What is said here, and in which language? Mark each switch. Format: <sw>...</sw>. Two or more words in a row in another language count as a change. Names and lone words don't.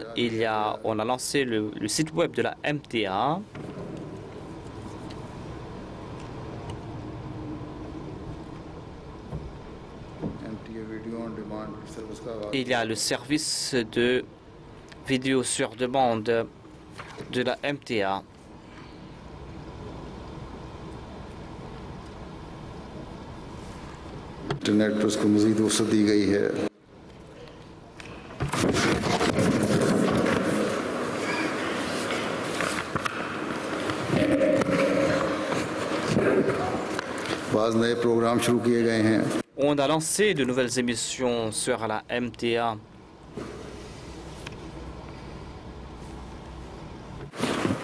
<fr>On a lancé le site web de la MTA. Il y a le service de vidéo sur demande de la MTA.</fr> <ur>انٹرنیٹ پر اس کو مزید وسعت دی گئی ہے. بعض نئے پروگرام شروع کیے گئے ہیں.</ur> <fr>On a lancé de nouvelles émissions sur la MTA.</fr>